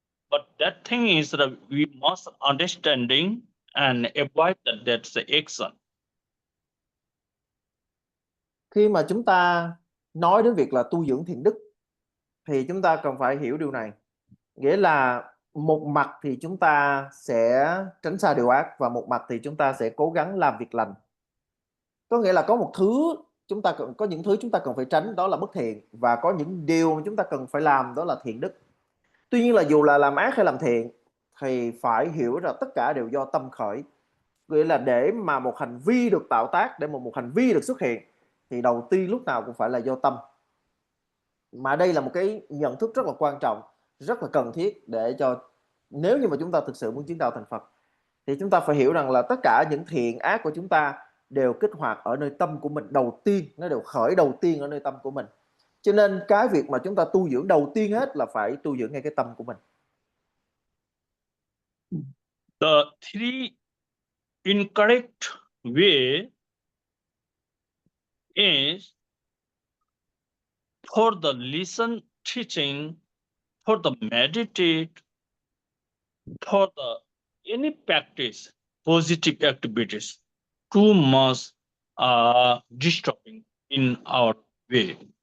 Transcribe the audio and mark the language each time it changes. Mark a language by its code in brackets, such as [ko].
[en] But that thing is that we must understanding and avoid that's the action. [vi] Khi mà chúng ta nói đến việc là tu dưỡng thiện đức thì chúng ta cần phải hiểu điều này. Nghĩa là một mặt thì chúng ta sẽ tránh xa điều ác, và một mặt thì chúng ta sẽ cố gắng làm việc lành. Có nghĩa là có một thứ chúng ta có những thứ chúng ta cần phải tránh, đó là bất thiện, và có những điều mà chúng ta cần phải làm, đó là thiện đức. Tuy nhiên là dù là làm ác hay làm thiện thì phải hiểu rằng tất cả đều do tâm khởi. Nghĩa là để mà một hành vi được tạo tác, để mà một hành vi được xuất hiện thì đầu tiên lúc nào cũng phải là do tâm. Mà đây là một cái nhận thức rất là quan trọng, rất là cần thiết để cho nếu như mà chúng ta thực sự muốn chứng đạo thành Phật thì chúng ta phải hiểu rằng là tất cả những thiện ác của chúng ta đều kích hoạt ở nơi tâm của mình đầu tiên, nó đều khởi đầu tiên ở nơi tâm của mình. Cho nên cái việc mà chúng ta tu dưỡng đầu tiên hết là phải tu dưỡng ngay cái tâm của mình. [en] The three incorrect way is for the listen teaching, for the meditate, for the any practice positive activities, too much disturbing in our way.